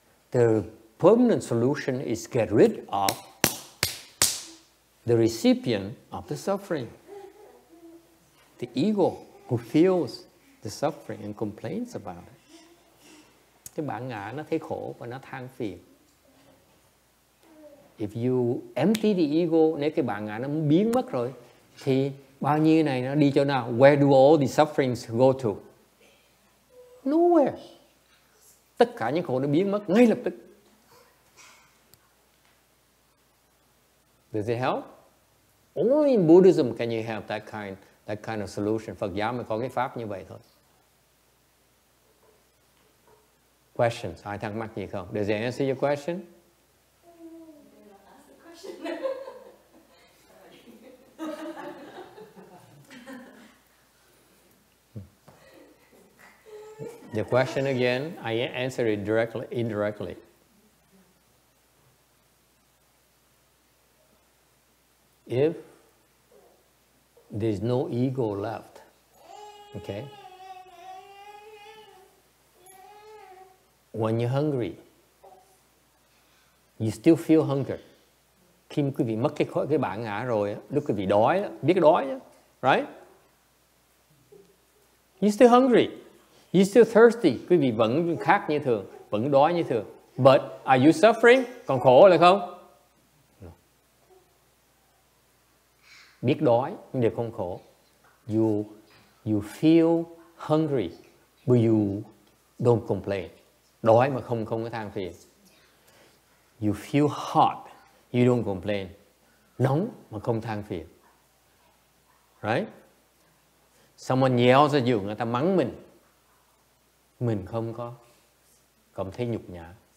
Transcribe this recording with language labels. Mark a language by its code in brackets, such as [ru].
[en] The permanent solution is get rid of the recipient of the suffering, the ego who feels the suffering and complains about it. [vi] Cái bản ngã nó thấy khổ và nó than phiền. [en] If you empty the ego, [vi] nếu cái bản ngã nó biến mất rồi, thì bao nhiêu này nó đi chỗ nào? [en] Where do all the sufferings go to? Nowhere. [vi] Tất cả những khổ nó biến mất ngay lập tức. [en] Does it help? Only in Buddhism can you have that kind of solution. [vi] Phật giáo mới có cái pháp như vậy thôi. [en] Questions? [vi] Ai thắc mắc gì không? [en] Does it answer your question? question again. I answer it directly, indirectly. If there's no ego left, okay? When you're hungry, you still feel hunger. [vi] Khi mà quý vị mất cái bản ngã rồi, lúc quý vị đói, biết đói, right? [en] You're still hungry. You're still thirsty. [vi] Quý vị vẫn khát như thường, vẫn đói như thường. [en] But are you suffering? Còn khổ là không? No. [vi] Biết đói nhưng đều không khổ. [en] You feel hungry, but you don't complain. [vi] Đói mà không có than phiền. [en] You feel hot, you don't complain. [vi] Nóng mà không than phiền. Right? [en] Someone yells at you, [vi] người ta mắng mình không có cảm thấy nhục nhã.